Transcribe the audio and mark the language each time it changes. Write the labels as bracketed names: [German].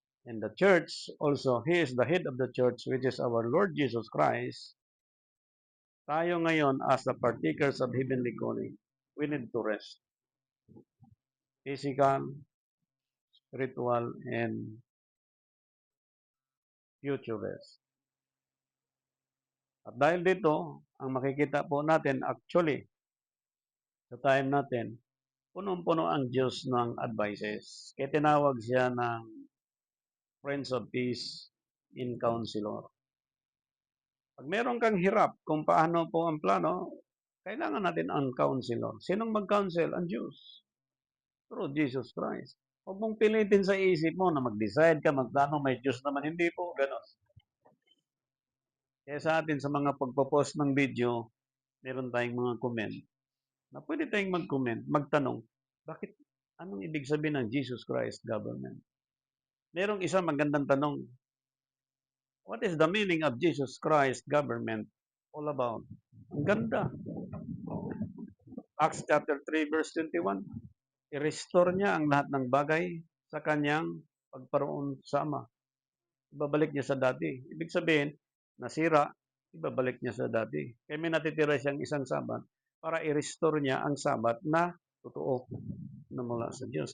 [English] And the church also, He is the head of the church, which is our Lord Jesus Christ. [Filipino] Tayo ngayon [English] as the partakers of heavenly calling, we need to rest. Physical, spiritual, and future rest. [Filipino] At dahil dito, ang makikita po natin actually, sa time natin, punong-puno ang Diyos ng advices. Kaya tinawag siya ng Prince of Peace in Counselor. Pag meron kang hirap kung paano po ang plano, kailangan natin ang counselor. Sinong mag-counsel? Ang Diyos. [English] Through Jesus Christ. [Filipino] Huwag mong pilitin sa isip mo na mag-decide ka, magplano, may Diyos naman. Hindi po, gano'n. Kaya sa atin, sa mga pagpo-post ng video, meron tayong mga comment na pwede tayong mag-comment, magtanong, bakit, anong ibig sabihin ng Jesus Christ government? Merong isang magandang tanong, [English] what is the meaning of Jesus Christ government all about? [Filipino] Ang ganda. Acts chapter 3 verse 21. I-restore niya ang lahat ng bagay sa kanyang pagparoon sa Ama. Ibabalik niya sa dati. Ibig sabihin, nasira, ibabalik niya sa dati. Kaya may natitira siyang isang sabat para i-restore niya ang sabat na totoo na mula sa Diyos.